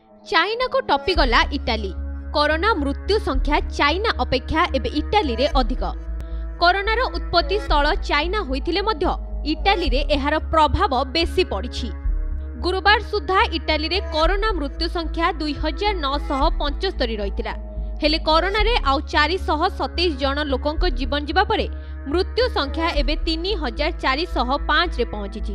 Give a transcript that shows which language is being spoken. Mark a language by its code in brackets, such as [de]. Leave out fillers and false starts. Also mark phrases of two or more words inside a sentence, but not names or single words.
[or] ଚାଇନା କୁ ଟପିଗଲା ଇଟାଲୀ। କରୋନା ମୃତ୍ୟୁ ସଂଖ୍ୟା ଚାଇନା ଅପେକ୍ଷା ଏବେ ଇଟାଲୀ ରେ ଅଧିକ। କରୋନାର ଉତ୍ପତ୍ତି ସ୍ଥଳ ଚାଇନା ହୋଇଥିଲେ ମଧ୍ୟ ଇଟାଲୀ ରେ ଏହାର ପ୍ରଭାବ ବେଶି ପଡ଼ିଛି। ଗୁରୁବାର ସୁଦ୍ଧା ଇଟାଲୀ ରେ କରୋନା ମୃତ୍ୟୁ ସଂଖ୍ୟା 2975 ରହିଥିଲା। ହେଲେ କରୋନା ରେ ଆଉ 427 ଜଣ ଲୋକଙ୍କ ଜୀବନ ଯିବା ପରେ ମୃତ୍ୟୁ ସଂଖ୍ୟା ଏବେ 3405 ରେ ପହଞ୍ଚିଛି।